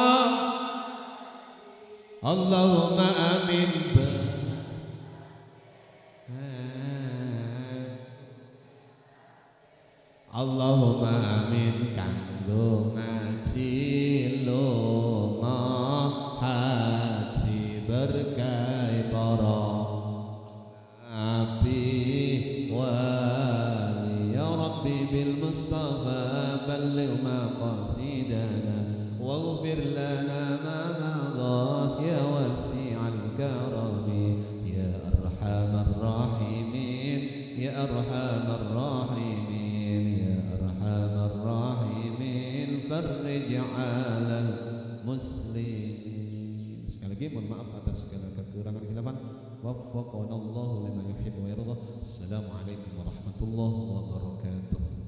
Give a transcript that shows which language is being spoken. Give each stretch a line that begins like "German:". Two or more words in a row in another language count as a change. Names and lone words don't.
Arabic: اللهم آمين اللهم آمين
Javanese: kanggo ngaji lunga haji berkah para nabi wali.
Arabic: يا رب بالمصطفى بلغ مقاصدنا واغفر لنا ما مضى يا واسع الكرم يا أرحم الراحمين يا أرحم الراحمين فرج على المسلمين.
Indonesian: Sekali lagi mohon maaf atas segala kekurangan khilafan.
Arabic: وفقنا الله لما يحب ويرضى. السلام عليكم ورحمة الله وبركاته.